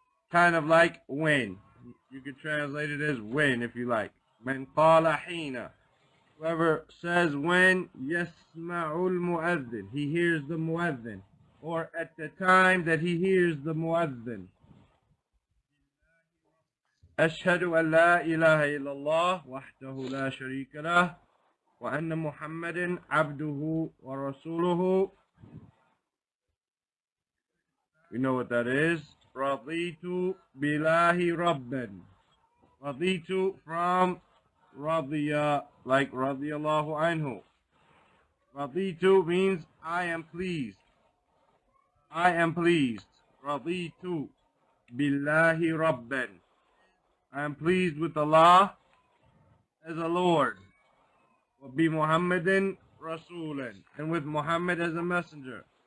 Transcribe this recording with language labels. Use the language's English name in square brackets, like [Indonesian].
[English] Kind of like when. You could translate it as when if you like. [Arabic] من قال حين. [English] Whoever says when, [Arabic] يسمع المؤذن. [English] He hears the muezzin. Or at the time that he hears the muezzin. [Arabic] أشهد أن لا إله إلا الله وحده لا شريك له وأن محمد عبده ورسوله. [English] We know what that is. [Arabic] رضيت بالله ربا. رضيت from رضي, like رضي الله عنه. [English] رضيت means I am pleased. I am pleased. [Arabic] Raditu billahi rabban. [English] I am pleased with Allah as a Lord. [Arabic] Wa bi Muhammadin rasulan. [English] And with Muhammad as a messenger.